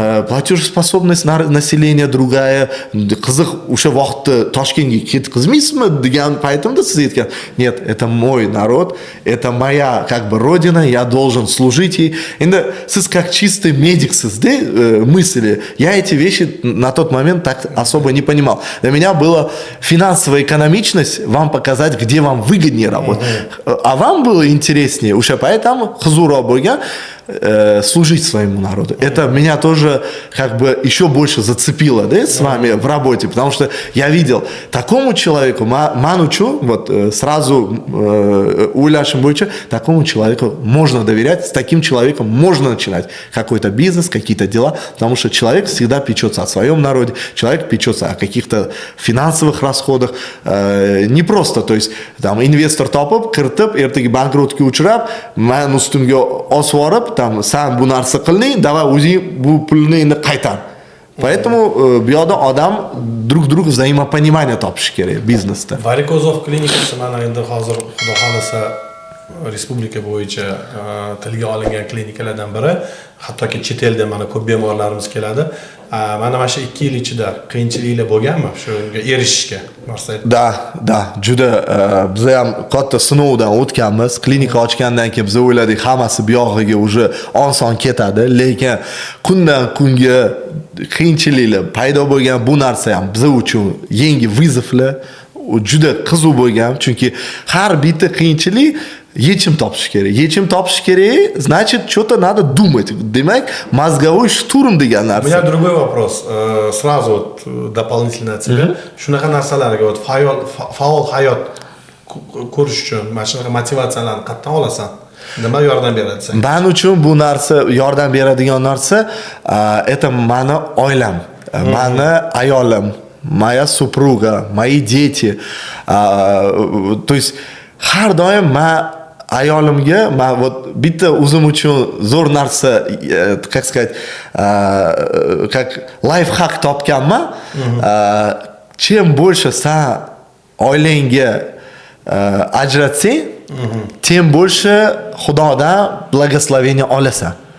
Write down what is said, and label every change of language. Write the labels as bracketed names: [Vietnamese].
[Russian] платежеспособность населения другая [Uzbek] qiziq o'sha vaqtda Toshkentga ketkizmaysizmi degan paytimda siz aytgan [Russian] нет это мой народ это моя как бы родина я должен служить ей [Uzbek] endi siz [Russian] как чистый медикsiz да мысли я эти вещи на тот момент так особо не понимал для меня была финансовая экономичность вам показать где вам выгоднее работать а вам было интереснее [Uzbek] o'sha payt ham qiziqroq bo'lgan [Russian] служить своему народу. Это меня тоже как бы еще больше зацепило, да, с вами в работе, потому что я видел такому человеку, манучу, вот сразу уляшим бойча, такому человеку можно доверять, с таким человеком можно начинать какой-то бизнес, какие-то дела, потому что человек всегда печется о своем народе, человек печется о каких-то финансовых расходах, не просто, то есть [Uzbek] там инвестор topib, kiritib, ertaga bankrotga uchrab, men ustimga osvorib там sen bu narsa qilding, давай o'zing bu pulni endi qaytar. Поэтому bu yoqda odam [Russian] друг взаимопонимание [Uzbek] topishi kerak biznesda. Varikozov klinikasi mana endi hozir xudo xolasa respublika bo'yicha tilga olingan klinikalardan biri, hattoki chet eldan mana ko'p bemorlarimiz keladi. Mana shu 2 yil ichida qiyinchiliklar bo'lganmi shunga erishishga? Da, juda biz ham katta sinovdan o'tganmiz. Klinika ochgandan keyin biz o'yladik, hammasi bu yog'iga уже oson ketadi, lekin kundan kunga qiyinchiliklar paydo bo'lgan. Bu narsa ham biz uchun yangi vызовlar, juda qiziq bo'lgan, chunki har bitta qiyinchilik yechim topish kerak. Yechim topish kerak, [Russian] значит, что-то надо думать. [Uzbek] Demak, mozgovой штурм degan narsa. [Russian] У меня другой вопрос. Сразу вот дополнительно от себя. [Uzbek] Shunaqa narsalarga вот faol hayot ko'rish uchun mana shunaqa motivatsiyalarni qayerdan olasan? Nima yordam beradi senga? Men uchun bu narsa yordam beradigan narsa это mani oilam, mani ayolim, [Russian] моя супруга, мои дети. [Uzbek] То есть har doim men ayolimga men вот bitta o'zim uchun zo'r narsa, [Russian] как сказать, как лайфхак [Uzbek] topganman. [Russian] Чем больше [Uzbek] sen oilangga ajratsang, [Russian] Тем больше Xudodan благословение olasan.